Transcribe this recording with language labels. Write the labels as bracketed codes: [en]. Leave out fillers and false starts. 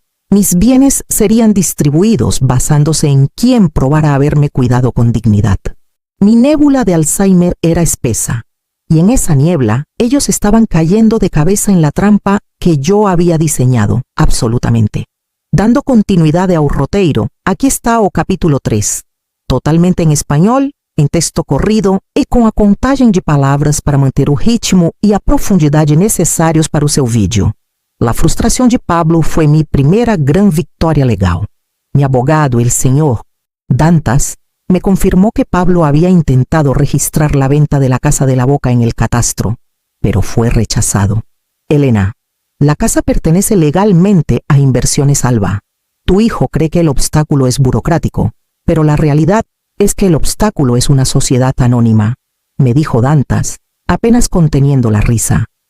[es] Mis bienes serían distribuidos basándose en quién probara haberme cuidado con dignidad. Mi nébula de Alzheimer era espesa, Y en esa niebla, ellos estaban cayendo de cabeza en la trampa que yo había diseñado, absolutamente. [pt] Dando continuidade ao roteiro, aquí está o capítulo 3, totalmente em espanhol, em texto corrido e com a contagem de palavras para manter o ritmo e a profundidade necessários para o seu vídeo. La frustração de Pablo foi minha primeira gran vitória legal. [es] Mi abogado, el señor Dantas, me confirmó que Pablo había intentado registrar la venta de la Casa de la Boca en el catastro, pero fue rechazado. Elena, la casa pertenece legalmente a Inversiones Alba. Tu hijo cree que el obstáculo es burocrático, pero la realidad es que el obstáculo es una sociedad anónima, me dijo Dantas, apenas conteniendo la risa.